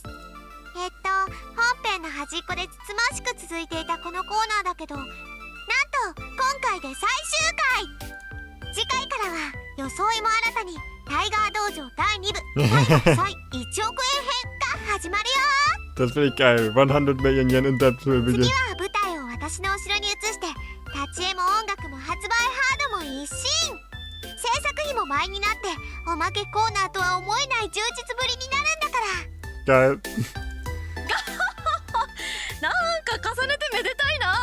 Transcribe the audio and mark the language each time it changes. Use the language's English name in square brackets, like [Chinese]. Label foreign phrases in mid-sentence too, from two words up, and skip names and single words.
[Japanese] 本編の端っこでつつましく続いていたこのコーナーだけど、なんと今回で最終回。次回からは装いも新たにタイガー道場第2部タイガ祭1億円編が始まるよ。 [German] Das finde ich geil. [English] 100 Million Yen in debt will [Japanese] 次 [English] begin. [Japanese] は舞台を私の後ろに移して、立ち絵も音楽も発売ハードも一新、制作費も倍になって、おまけコーナーとは思えない充実ぶりになるんだから。 [German] Geil. [Japanese] なんか重ねてめでたいな。